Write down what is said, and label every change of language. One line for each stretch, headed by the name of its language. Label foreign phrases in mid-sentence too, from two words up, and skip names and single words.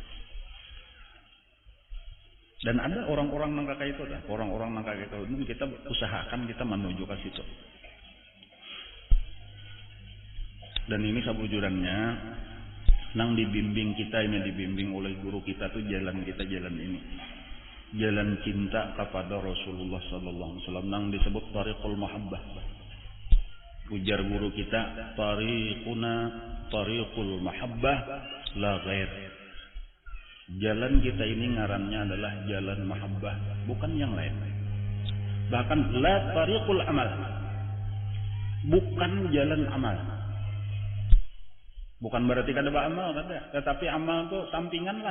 Banjar: Dan ada orang-orang nang kakak itu, orang-orang nang kakak itu kita usahakan kita menuju ke situ. Dan ini sabujurannya, nang dibimbing kita ini dibimbing oleh guru kita tuh jalan kita jalan ini, jalan cinta kepada Rasulullah
Arabic: Sallallahu Alaihi Wasallam,
Banjar: nang disebut
Arabic: tariqul mahabbah.
Banjar: Ujar guru kita,
Arabic: tariquna tariqul mahabbah la ghair.
Banjar: Jalan kita ini ngarannya adalah jalan mahabbah, bukan yang lain. Bahkan
Arabic: la tariqul amal,
Banjar: bukan jalan amal. Bukan berarti kada beramal, kada. Tetapi amal itu sampingan lah.